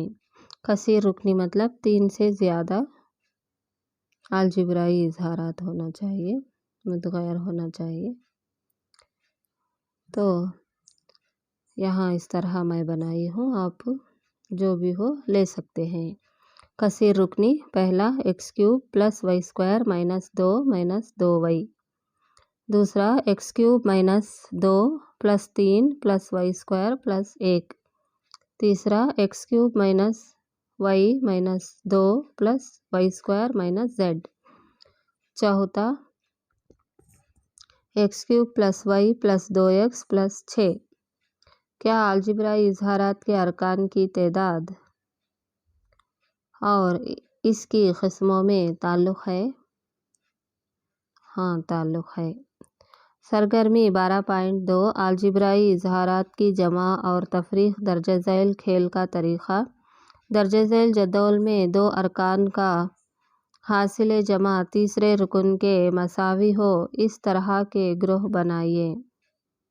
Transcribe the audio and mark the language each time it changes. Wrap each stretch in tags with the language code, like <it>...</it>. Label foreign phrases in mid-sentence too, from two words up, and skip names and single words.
<ur>کثیر رکنی مطلب 3 سے زیادہ الجبرائی اظہارات ہونا چاہیے، متغیر ہونا چاہیے۔ تو یہاں اس طرح میں بنائی ہوں، آپ جو بھی ہو لے سکتے ہیں۔ کثیر رکنی: پہلا، x³ + y² - 2 - 2y۔ دوسرا، x³ - 2 + 3 + y² + 1۔ تیسرا، x³ - y - 2 + y² - z۔ چوتھا، x³ + y + 2x + 6۔ کیا الجبرائی اظہارات کے ارکان کی تعداد اور اس کی قسموں میں تعلق ہے؟ ہاں، تعلق ہے۔ سرگرمی 12.2 الجبرائی اظہارات کی جمع اور تفریق درج ذیل کھیل کا طریقہ: درج ذیل جدول میں 2 ارکان کا حاصل جمع تیسرے رکن کے مساوی ہو اس طرح کے گروہ بنائیں۔</ur>